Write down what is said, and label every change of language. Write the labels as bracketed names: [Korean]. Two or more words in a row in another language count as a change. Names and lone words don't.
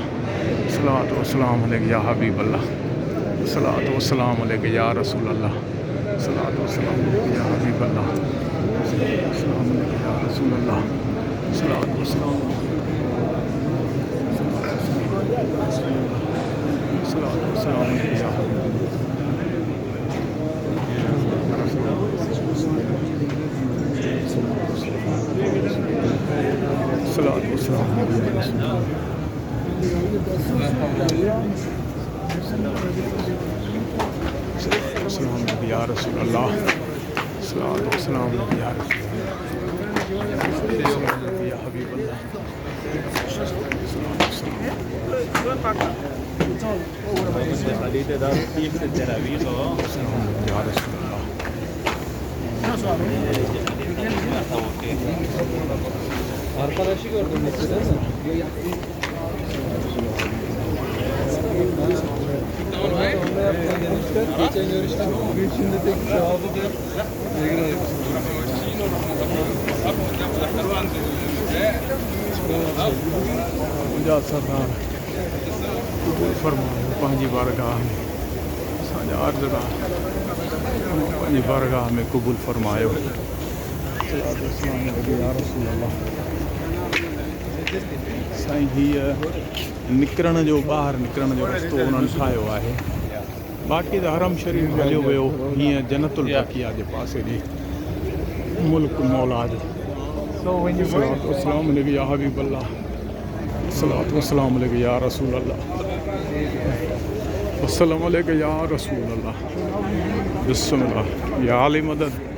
[Arabic] صلاة وسلام عليك يا حبيب الله. صلاة وسلام عليك يا رسول الله. صلاة وسلام عليك يا حبيب الله. صلاة وسلام عليك يا رسول الله. صلاة وسلام صلاة وسلام عليك يا حبيب صلاة وسلام يا رسول الله. صلاة وسلام يا رسول يا حبيب الله. [Turkish] Arkadaşı gördüm mesela. Geçen görüştük. Bugün şimdi tek sahabı [Sindhi] मुंहिंजा सरदार क़बूल फरमायो पंहिंजी बारगाह में असांजा अर्ज़ पंहिंजी बारगाह में क़बूल फरमायो साईं हीअ निकिरण जो ॿाहिरि निकिरण जो रस्तो उन्हनि ठाहियो आहे बाक़ी त हरम शरीफ़ हलियो वियो हीअं जन्नतुल बक़िया जे पासे ॾे मुल्क मौला जो [Arabic] السلام عليكم يا حبيب الله الصلاة والسلام عليك يا رسول الله السلام عليك يا رسول الله بسم الله يا علي مدد